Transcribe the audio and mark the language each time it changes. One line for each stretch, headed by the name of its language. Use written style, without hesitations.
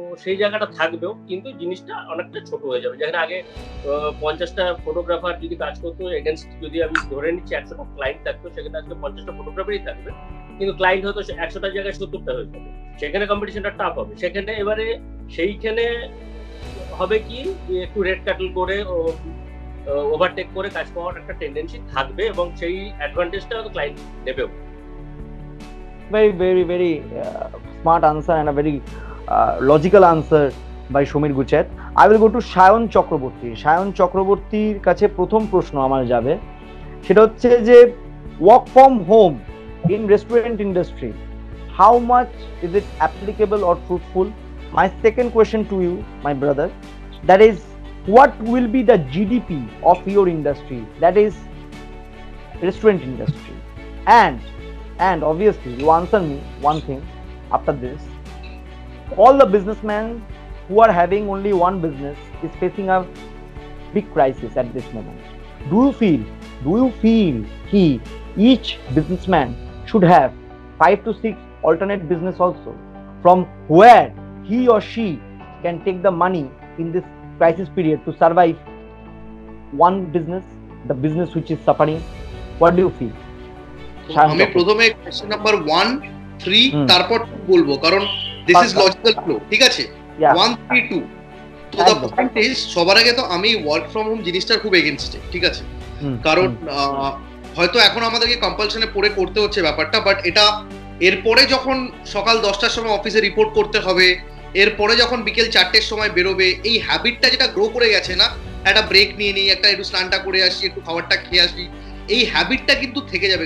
Bangla: সেই জায়গাটা থাকবেও, কিন্তু জিনিসটা অনেকটা ছোট হয়ে যাবে। যেখানে আগে 50টা ফটোগ্রাফার যদি কাজ করতো, এগেনস্ট যদি আমি ধরে নিচ্ছি 100টা ক্লায়েন্ট থাকতো, সেখানে আজকে 50টা ফটোগ্রাফারই থাকবে, কিন্তু ক্লায়েন্ট হয়তো 100টার জায়গায় 70টা হয়ে যাবে। সেখানে কম্পিটিশনটা টাফ হবে। সেখানে এবারে সেইখানে হবে কি, একটু রেড ক্যাটল করে ওভারটেক করে কাজ পাওয়ার একটা টেন্ডেন্সি থাকবে, এবং সেই অ্যাডভান্টেজটা হয়তো client নেবেও।
English: Very smart answer and a very logical answer by Somir Guchet. I will go to Sayan Chakraborty. Sayan Chakrabortyর
Bangla: কাছে প্রথম প্রশ্ন আমার যাবে, সেটা হচ্ছে যে
English: work from home in restaurant industry, how much is it applicable or fruitful? My second question to you, my brother, that is, what will be the GDP of your industry, that is restaurant industry? And obviously you answer me one thing after this. All the businessmen who are having only one business is facing a big crisis at this moment. Do you feel each businessman should have 5 to 6 alternate business also, from where he or she can take the money in this crisis period to survive one business, the business which is suffering? What do you feel?
Bangla: আমি প্রথমে question number 1 3 তারপর বলবো, কারণ
English: this is logical flow,
Bangla: ঠিক আছে? 1 3 2 তো
English: the point is,
Bangla: সবার আগে তো আমি ওয়ার্ক ফ্রম হোম জিনিসটার খুব এগেইনস্টে, ঠিক আছে? কারণ হয়তো এখন আমাদেরকে কম্পালশনে পড়ে করতে হচ্ছে ব্যাপারটা, বাট এটা এরপরে যখন সকাল 10টার সময় অফিসে রিপোর্ট করতে হবে, এরপরে যখন বিকেল 4টের সময় বেরোবে, এই হ্যাবিটটা যেটা গ্রো করে গেছে না, একটা ব্রেক নিয়ে নিই, একটা একটু স্নানটা করে আসি, একটু খাবারটা খেয়ে আসি, এই হ্যাবিটটা কিন্তু থেকে যাবে।